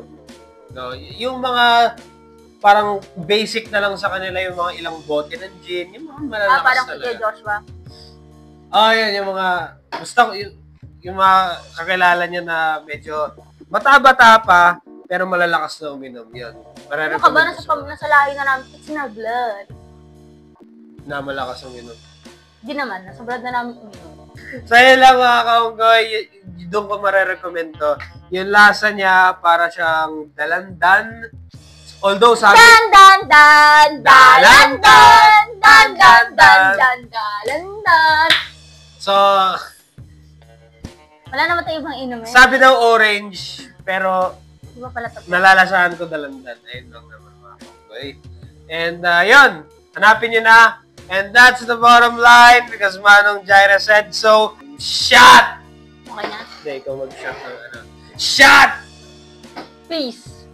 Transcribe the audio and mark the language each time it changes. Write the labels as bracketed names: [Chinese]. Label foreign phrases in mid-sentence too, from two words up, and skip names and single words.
[Filipino] No, yung mga parang basic na lang sa kanila yung mga ilang bote ng gin, yung mga malalakas Parang talaga. kay Joshua. Yan, yung mga, basta yung mga kakilala niya na medyo bata-bata pa, pero malalakas na uminom. Yan. Ano ka ba? Nasa lahi na namin. [English] It's in our blood. [Filipino] Na malakas uminom. Hindi naman. Nasa blood na namin uminom. So, yun lang mga kaunggoy. Doon ko marirecommend to. Yung lasa niya, para siyang dalandan. Although, sabi... Dan, dan, dan, dalan, dan, dan, dan, dan, dan, dalan, dan. So, Wala naman tayo ibang inom eh. sabi daw orange, pero Di ba pala ito? nalalasahan ko dalandan. Ayun lang naman mga kaunggoy. And, yun. Hanapin nyo na. [English] And that's the bottom line because Manong Jaira said so. [Filipino] Shot! Okay na? Hindi, ikaw mag-shot ng ano. Shot! Peace.